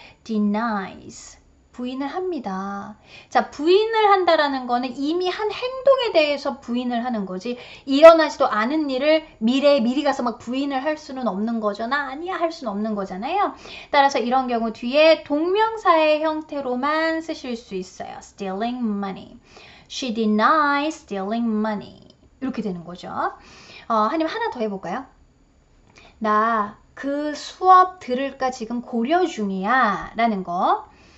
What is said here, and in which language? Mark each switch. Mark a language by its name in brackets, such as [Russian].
[Korean] denies, 부인을 합니다. 자, 부인을 한다라는 거는 이미 한 행동에 대해서 부인을 하는 거지, 일어나지도 않은 일을 미래에 미리 가서 막 부인을 할 수는 없는 거죠. 나 아니야 할 수는 없는 거잖아요. 따라서 이런 경우 뒤에 동명사의 형태로만 쓰실 수 있어요. [English] stealing money, she denies stealing money, [Korean] 이렇게 되는 거죠. 아니면 하나 더 해볼까요? 나 그 수업 들을까 지금 고려 중이야 라는 거.